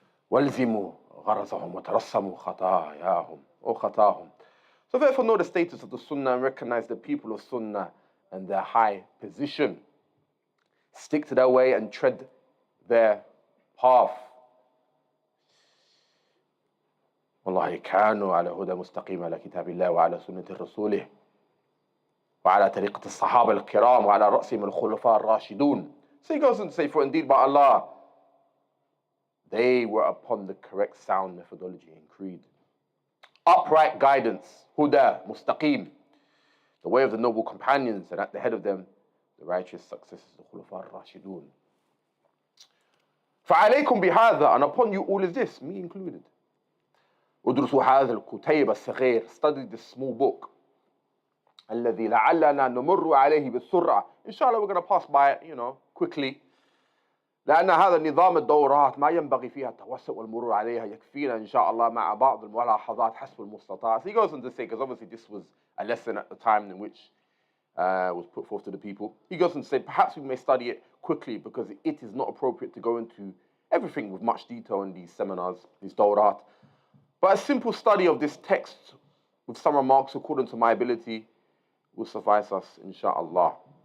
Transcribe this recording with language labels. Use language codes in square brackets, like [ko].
[ar] وَالْزِمُوا غَرَزَهُمْ وَتَرَسَّمُوا خَطَايَاهُمْ or خَطَاهُمْ. [en] So therefore know the status of the Sunnah and recognize the people of Sunnah and their high position. Stick to their way and tread their path. [ar] والله كانوا على هدى مستقيم على كتاب الله وعلى سنة رسوله وعلى طريقة الصحابة الكرام وعلى رأسهم الخلفاء الراشدون. [en] So he goes on to say, for indeed by Allah, they were upon the correct sound methodology and creed. Upright guidance, huda, mustaqim, the way of the noble companions, and at the head of them, the righteous successors, the khulafa ar-rashidun. [ar] فَعَلَيْكُمْ بِهَذَا. [en] And upon you all is this, me included. [ar] ادرسوا هذا الكتيب الصغير. [en] Study this small book. [ar] الذي لعلنا نمر عليه بالسرعة. [en] Inshallah, we're going to pass by it, quickly. [ar] لأن هذا النظام الدورات ما ينبغي فيها التوسع والمرور عليها يكفينا إن شاء الله مع بعض الملاحظات حسب المستطاع. [en] So he goes on to say, because obviously this was a lesson at the time in which was put forth to the people. He goes on to say, perhaps we may study it quickly because it is not appropriate to go into everything with much detail in these seminars, these dawrat. But a simple study of this text with some remarks according to my ability will suffice us, inshaAllah.